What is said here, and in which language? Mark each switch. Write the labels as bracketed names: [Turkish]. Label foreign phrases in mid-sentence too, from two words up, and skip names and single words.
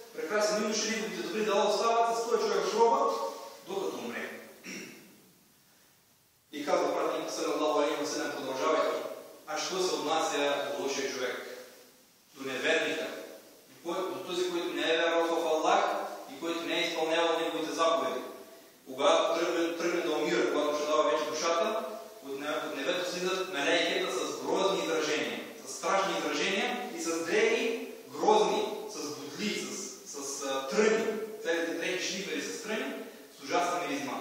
[Bulgarian] прекрасен юноша, неговите добри дела остават с този човек в гроба, докато умре. И казва пратеник [Arabic] صلى الله عليه وسلم, [Bulgarian] продължавайки: а що се отнася до лошия човек, до неверника, до този, който не е вярвал в Аллах и който не е изпълнявал неговите заповеди? Когато тръгне да умира, когато ще дава вече душата, от небето слизат мелейкета с грозни изражения, с страшни изражения и с дрехи грозни, с бодли, с тръни, целите дрехи шлифери с тръни, с ужасна миризма.